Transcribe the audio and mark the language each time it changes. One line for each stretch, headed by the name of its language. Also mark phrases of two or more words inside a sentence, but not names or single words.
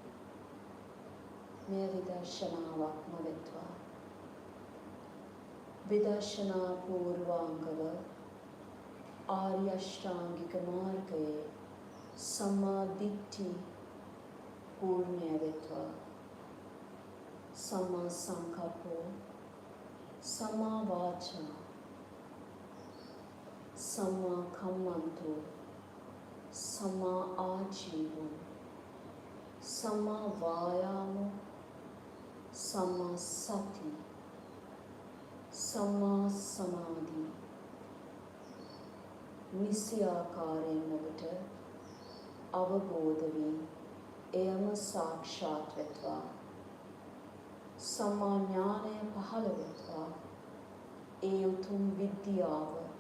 Sinhala: මේ විදර්ශනාවක්ම වෙත්වා විදර්ශනා පූර්වාංගව ආර්ය අෂ්ටාංගික මාර්ගයේ
Pali: සම්මා දිට්ඨි
Sinhala: පූර්ණය වෙත්වා
Pali: සම්මා සංකප්පෝ සම්මා වාචා සම්මා කම්මන්තෝ සම්මා ආජීවෝ සම්මා වායාමෝ සම්මා සති සම්මා සමාධි
Sinhala: නිසි ආකාරයෙන් ඔබට අවබෝධ වී එයම සාක්ෂාත් වෙත්වා සම්මා ඥානය පහළ වෙත්වා ඒ උතුම් විද්‍යාව